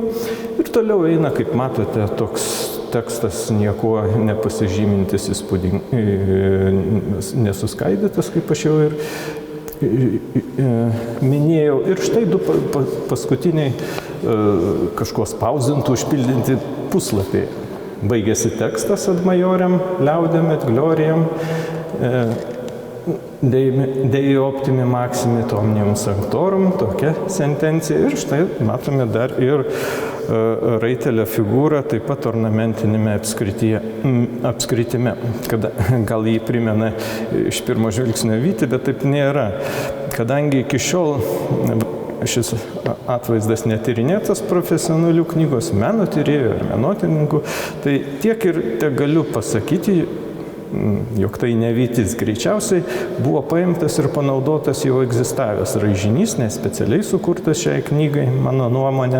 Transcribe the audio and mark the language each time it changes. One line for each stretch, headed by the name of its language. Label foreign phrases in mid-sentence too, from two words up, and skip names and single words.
Lithuanian: Ir toliau eina, kaip matote, toks tekstas niekuo nepasižymintis, nesuskaidytas, kaip aš jau ir minėjau. Ir štai du paskutiniai kažko spausdintų, užpildinti puslapiai. Baigėsi tekstas
Latin: ad majorem, liaudem et gloriam, Dei optimi maximi omnium sanctorum,
Lithuanian: tokia sentencija. Ir štai matome dar ir raitelio figūrą, taip pat ornamentinėme apskritime, kada gal jį primena iš pirmo žvilgsnio vytį, bet taip nėra. Kadangi iki šiol šis atvaizdas netyrinėtas profesionalių knygos meno tyrėjų ir menotyrininkų, tai tiek ir te galiu pasakyti, jog tai ne vytis, greičiausiai buvo paimtas ir panaudotas jau egzistavęs raižinys, nespecialiai sukurtas šiai knygai, mano nuomonė.